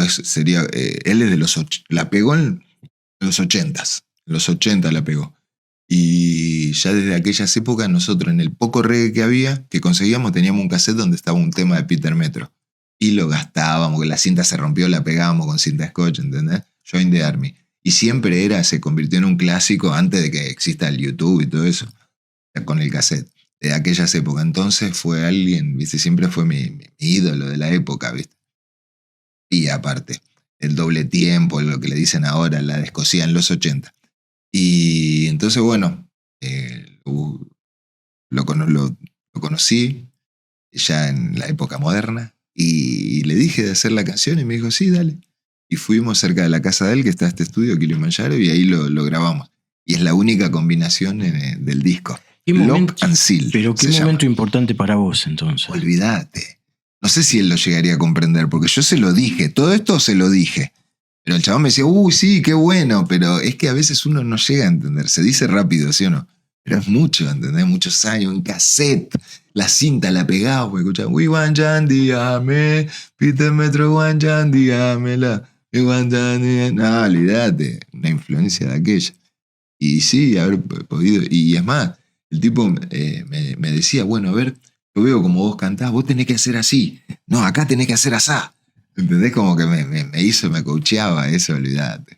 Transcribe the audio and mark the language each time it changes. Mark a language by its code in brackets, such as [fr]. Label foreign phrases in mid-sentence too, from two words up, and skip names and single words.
[es] Él es de los... La pegó en los 80s. En los 80 la pegó. Y ya desde aquellas épocas nosotros en el poco reggae que había, que conseguíamos, teníamos un cassette donde estaba un tema de Peter Metro. Y lo gastábamos, que la cinta se rompió, la pegábamos con cinta scotch, ¿entendés? Join the Army. Y siempre se convirtió en un clásico antes de que exista el YouTube y todo eso, con el cassette, de aquellas épocas. Entonces fue alguien, ¿viste? Siempre fue mi ídolo de la época, ¿viste? Y aparte, el doble tiempo, lo que le dicen ahora, la descosía en los 80. Y entonces, bueno, lo conocí ya en la época moderna y le dije de hacer la canción y me dijo, sí, dale. Y fuimos cerca de la casa de él, que está este estudio, Kilimanjaro, y ahí lo grabamos. Y es la única combinación del disco. Lock and Seal. Pero qué momento importante para vos, entonces. Olvídate. No sé si él lo llegaría a comprender, porque yo se lo dije, todo esto se lo dije. Pero el chabón me decía, uy, sí, qué bueno, pero es que a veces uno no llega a entender. Se dice rápido, ¿sí o no? Pero es mucho, ¿entendés? Muchos años, en cassette, la cinta la pegaba, porque escuchaba, [en] we want Yandiame, Peter Metro want Yandiamela, we want Yandiame. [es] No, olvídate, una influencia de aquella. Y sí, haber podido, y es más, el tipo me decía, bueno, a ver, yo veo como vos cantás, vos tenés que hacer así, no, acá tenés que hacer asá. ¿Entendés? Como que me coacheaba eso, olvídate.